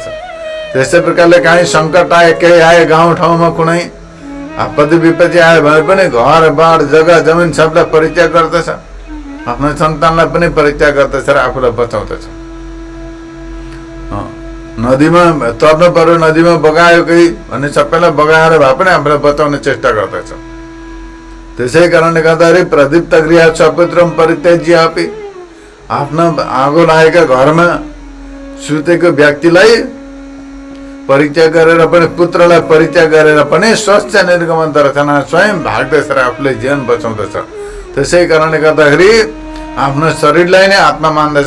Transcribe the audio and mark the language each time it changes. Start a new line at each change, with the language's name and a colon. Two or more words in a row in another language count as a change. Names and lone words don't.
Nepali: त्यस्तै प्रकारले काहीँ सङ्कट आए, केही आए, गाउँ ठाउँमा कुनै आपत्ति विपत्ति आयो भने पनि घर बार जग्गा जमिन सबलाई परित्याग गर्दछ, आफ्नो सन्तानलाई पनि परित्याग गर्दछ र आफूलाई बचाउँदछ। नदीमा तर्नु पर्यो, नदीमा बगायो केही भने सबैलाई बगाएर भए पनि आफूलाई बचाउने चेष्टा गर्दछ। त्यसै कारणले गर्दाखेरि
Sanskrit: प्रदीप्त गृह स्वपुत्रम परित्यज्य अपि,
Nepali: आफ्नो आगो लागेका घरमा सुतेको व्यक्तिलाई परित्याग गरेर पनि, पुत्रलाई परित्याग गरेर पनि
Sanskrit: स्वच्छ निर्गमन दर्शन,
Nepali: स्वयं भाग्दछ र आफूले जीवन बचाउँदछ। त्यसै कारणले गर्दाखेरि आफ्नो शरीरलाई नै आत्मा मान्दछ।